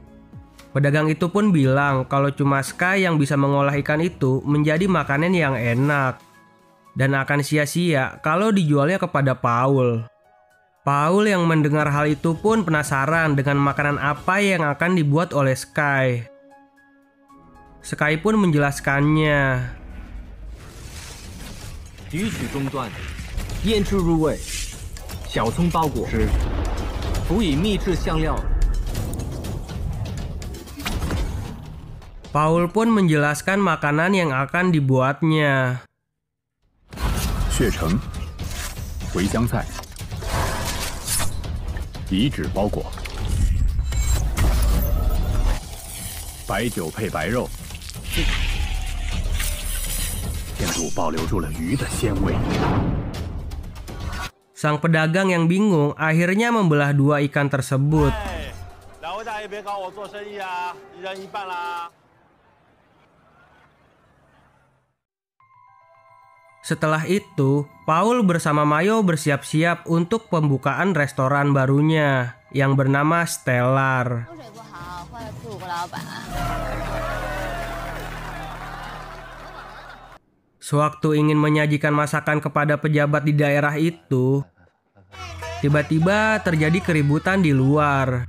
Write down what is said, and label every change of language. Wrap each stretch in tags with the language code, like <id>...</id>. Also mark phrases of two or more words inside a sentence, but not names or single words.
<id>Pedagang itu pun bilang kalau cuma Sky yang bisa mengolah ikan itu menjadi makanan yang enak dan akan sia-sia kalau dijualnya kepada Paul. Paul yang mendengar hal itu pun penasaran dengan makanan apa yang akan dibuat oleh Sky. Sky pun menjelaskannya.</id> <zh>提取中段，腌制入味，小葱包裹，辅以秘制香料。</zh> <id>Paul pun menjelaskan makanan yang akan dibuatnya.</id> <zh>血橙、茴香菜、以纸包裹，白酒配白肉，天主保留住了鱼的鲜味。</zh> <id>Sang pedagang yang bingung akhirnya membelah dua ikan tersebut.</id> <zh>两位大爷别搞我做生意啊，一人一半啦。</zh> <id>Setelah itu, Paul bersama Mayo bersiap-siap untuk pembukaan restoran barunya yang bernama Stellar. Sewaktu ingin menyajikan masakan kepada pejabat di daerah itu, tiba-tiba terjadi keributan di luar.</id>